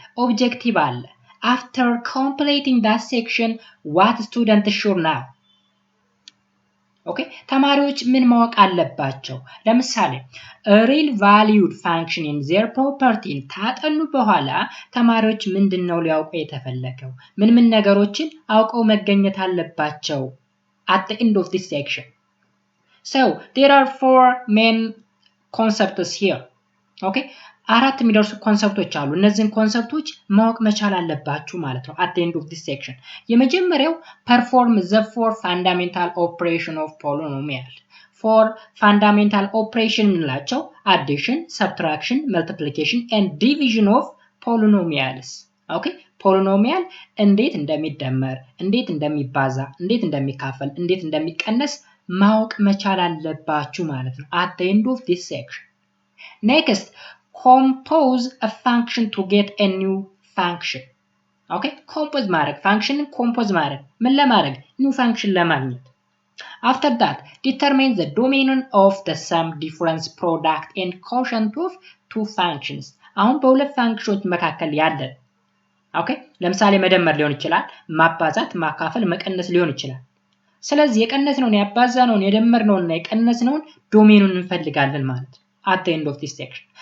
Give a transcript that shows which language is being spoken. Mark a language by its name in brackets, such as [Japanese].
[English] ኦብጀክቲቭ አለ። after completing that section what student should know [Amharic] ኦኬ ተማሪዎች ምን ማወቅ አለባቸው? ለምሳሌ [English] real valued function in their property [Amharic] ታጠኑ በኋላ ተማሪዎች ምንድነው ሊያውቁ የተፈለገው? ምን ነገሮችን አውቀው መገኘት አለባቸው? [English] at the end of this section so there are four main concepts here [Amharic] ኦኬ አራት የሚደርሱ ኮንሰፕቶች አሉ። እነዚህን ኮንሰፕቶች ማወቅ መቻል አለባችሁ ማለት ነው [English] at the end of this section። የመጀመሪያው perform the four fundamental operation of polynomial [Amharic] four fundamental operation እንላቸው [English] addition, subtraction, multiplication and division of polynomials [Amharic] ኦኬ ፖሊኖሚያል እንዴት እንደሚደመር፣ እንዴት እንደሚባዛ፣ እንዴት እንደሚካፈል፣ እንዴት እንደሚቀነስ ማወቅ መቻል አለባችሁ ማለት ነው [English] at the end of this section። next compose a function to get a new function [Amharic] ኦኬ ኮምፖዝ ማድረግ ፋንክሽንን ኮምፖዝ ማድረግ ምን ለማድረግ? ኒው ፋንክሽን ለማግኘት። [English] after that determine the domain of the sum, difference, product and quotient of two functions [Amharic] አሁን በሁለት ፋንክሽኖች መካከል ያለ ኦኬ ለምሳሌ መደመር ሊሆን ይችላል፣ ማባዛት፣ ማካፈል፣ መቀነስ ሊሆን ይችላል። ስለዚህ የቀነስነውን፣ ያባዛነውን፣ የደመርነውና የቀነስነውን ዶሜኑን እንፈልጋለን ማለት ነው [English] at the end of this section.